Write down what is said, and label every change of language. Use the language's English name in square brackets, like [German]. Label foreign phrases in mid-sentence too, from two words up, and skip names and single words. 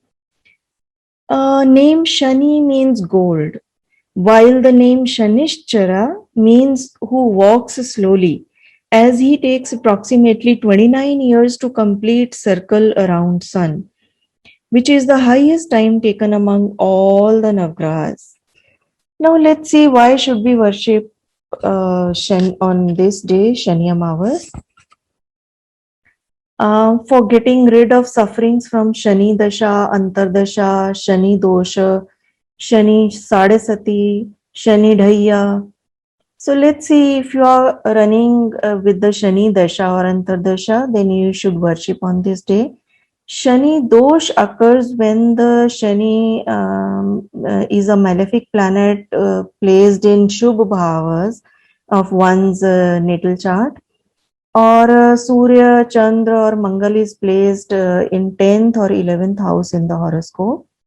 [English] Name Shani means gold, while the name Shanishchara means who walks slowly, as he takes approximately 29 years to complete circle around sun, which is the highest time taken among all the Navgrahas. Now let's see why should we worship Shan on this day, Shani Amavas. For getting rid of sufferings from Shani Dasha, Antardasha, Shani Dosha, Shani Sadesati, Shani Dhaya. So let's see, if you are running with the Shani Dasha or Antardasha, then you should worship on this day. Shani Dosh occurs when the Shani is a malefic planet placed in [Hindi] Shubh Bhavas [English] of one's natal chart, or Surya, Chandra or Mangal is placed in 10th or 11th house in the horoscope.